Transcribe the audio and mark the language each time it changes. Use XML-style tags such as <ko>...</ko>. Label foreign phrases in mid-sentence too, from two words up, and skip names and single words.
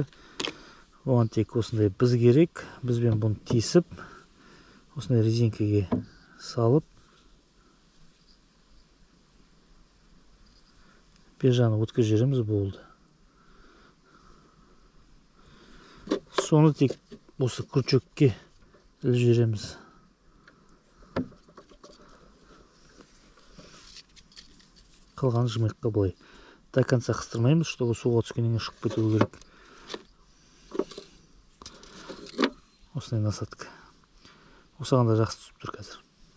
<kk>Оған тек осындай біз керек. Бізбен бұны тесіп, осындай резинкаге салып, бер жағына өткізіп жібереміз, болды. Соны тек осы крючокке іліп жібереміз. Қалғаны жымиыққа былай.</kk> <ru>До конца</ru> <kk>қыстырмаймыз, чтобы суға түскеннен кейін шығып кетуі керек. Осындай насадка. Осыған да жақсы түсіп тұр қазір.</kk>